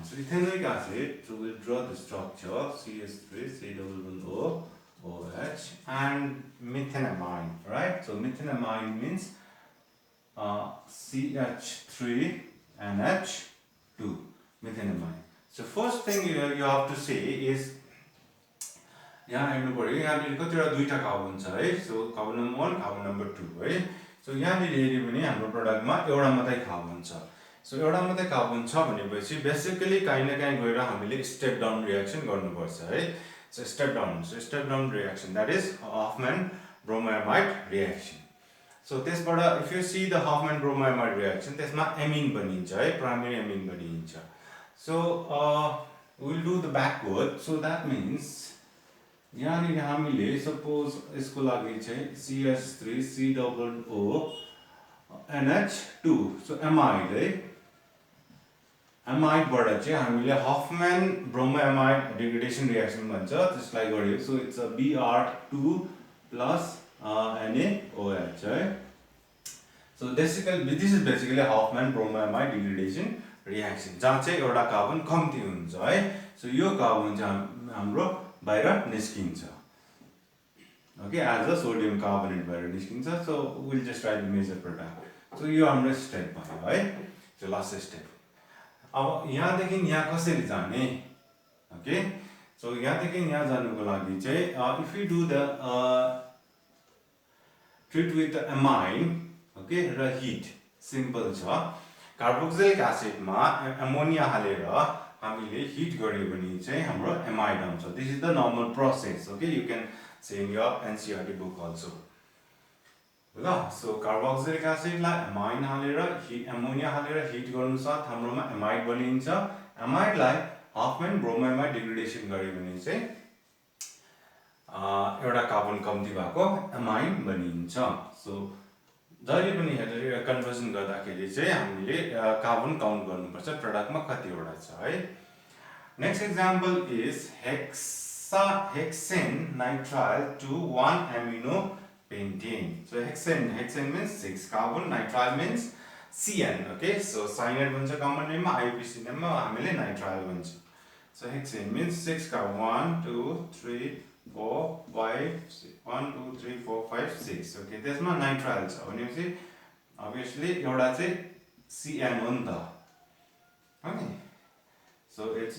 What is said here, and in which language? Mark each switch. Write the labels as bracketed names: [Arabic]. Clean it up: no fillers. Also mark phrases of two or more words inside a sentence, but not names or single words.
[English] So ethanoic acid, so we'll draw the structure CH3, C-double-bond-O, OH, and methenamine, right? So methenamine means CH3 NH2, methenamine. So first thing you have to say is [Nepali] यहाँ हेर्नु पर्यो यहाँनिर कतिवटा दुईटा कार्बन छ है सो [English] carbon number [Nepali] 1 [English] carbon number [Nepali] 2 है सो यहाँनिर हेर्यो भने हाम्रो प्रोडक्टमा एउटा मात्रै कार्बन छ सो एउटा मात्रै कार्बन छ भनेपछि बेसिकली कहीँ न कहीँ गएर हामीले [English] step down reaction [Nepali] गर्नुपर्छ है [English] so step down reaction that is Hofmann bromide reaction so [Nepali] त्यसबाट [English] if you see the Hofmann bromide reaction [Nepali] त्यसमा एमिन बनिन्छ है [English] primary amine [Nepali] बनिन्छ [English] so we will do the backward so that means [Nepali] यहाँनिर हामीले सपोज यसको लागि चाहिँ CH3 C-double-O NH2 सो एमाइड है एमाइडबाट चाहिँ हामीले [English] Hofmann bromide degradation reaction [Nepali] भन्छ त्यसलाई गर्यो [English] so it's a Br2 plus NaOH है so this is basically Hofmann bromide degradation reaction [Nepali] जहाँ चाहिँ एउटा कार्बन कम्ती हुन्छ है सो यो कार्बन चाहिँ हाम्रो बाहिर निस्किन्छ [English] okay as a sodium carbonate [Nepali] बाहिर निस्किन्छ [English] so will just write the major product so [Nepali] यो हाम्रो स्टेप भयो है [English] so last step [Nepali] अब यहाँदेखि यहाँ कसरी जाने [English] okay so [Nepali] यहाँदेखि यहाँ जानुको लागि चाहिँ [English] if you do the treat with amine okay [Nepali] र [English] heat simple [Nepali] छ कार्बोक्सिलिक एसिडमा एमोनिया हालेर हामीले हिट गर्यो भने चाहिँ हाम्रो एमाइड आउँछ [English] this is the normal process okay you can see in your NCERT book also [Nepali] ल सो कार्बोक्सिलिक एसिडलाई एमाइन हालेर एमोनिया हालेर हिट गर्नु साथ हाम्रोमा एमाइड बनिन्छ एमाइडलाई हफमैन ब्रोमाइडमा डिग्रेडेसन गर्यो भने चाहिँ एउटा कार्बन कम्ती भएको एमाइन बनिन्छ सो जहिले पनि हेरेर कन्भर्सन गर्दाखेरि चाहिँ हामीले कार्बन काउन्ट गर्नुपर्छ प्रोडक्टमा कतिवटा छ है [English] next example is hexane nitrile to 1 amino pentane so hexane means 6 carbon nitrile means CN okay so cyanide [Nepali] भन्छ कमन नेममा आइयुपिएसी नेममा हामीले नाइट्राइल भन्छ [English] so hexane means 6 का 1 2 3 4 5 1 2 3 4 5 6 ओके [Nepali] त्यसमा नाइट्राइल छ भनेपछि obviously एउटा चाहिँ CN हो नि त [English] okay so it's